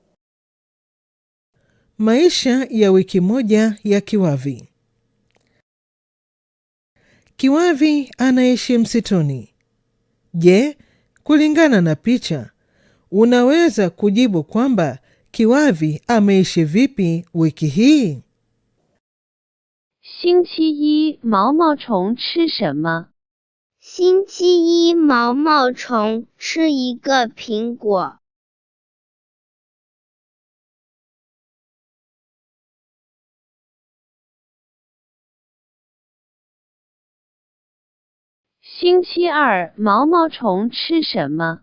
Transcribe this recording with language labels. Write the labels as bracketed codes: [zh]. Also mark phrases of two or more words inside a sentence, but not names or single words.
[sw] Maisha ya wiki moja ya kiwavi. Kiwavi anaishi msituni. Je, kulingana na picha, unaweza kujibu kwamba kiwavi ameishi vipi wiki hii? [zh] 星期一毛毛虫吃什么？星期一毛毛虫吃一个苹果。星期二毛毛虫吃什么？